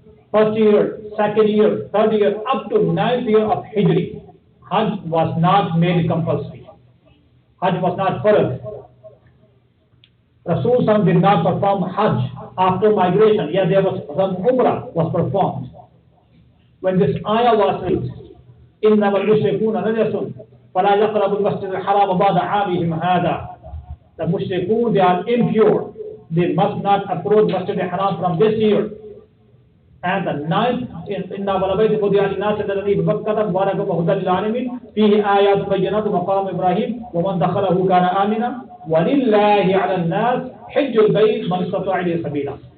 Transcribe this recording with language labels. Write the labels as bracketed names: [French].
[English] First year, second year, third year, up to ninth year of Hijri, Hajj was not made compulsory. Hajj was not farad. Rasul Sallallahu did not perform Hajj after migration. Yet there was some Umrah was performed. When this ayah was read, [Arabic] إِنَّمَا الْمُشْرِكُونَ نَجَسٌ فَلَا يَقْرَبُوا الْمَسْجِدَ الْحَرَامَ بَعْدَ عَامِهِمْ هَذَا. [English] The Mushrikun, they are impure. They must not approach Masjid al-Haram from this year. And the ninth, [Arabic] إِنَّا وَلَبَيْتِ مُدِيَ لِنَاسِ الَّذِي بِبَكَّةَ مُبَارَكًا وَهُدًى لِلْعَالَمِينَ فِيهِ آيَاتٌ بَيِّنَاتٌ مَقَامُ إِبْرَاهِيمَ وَمَنْ دَخَلَهُ كَانَ آمِنًا وَلِلَّهِ عَلَى النَّاسِ حِجُّ الْبَيْتِ مَنِ اسْتَطَاعَ إِلَيْهِ سَبِيلًا.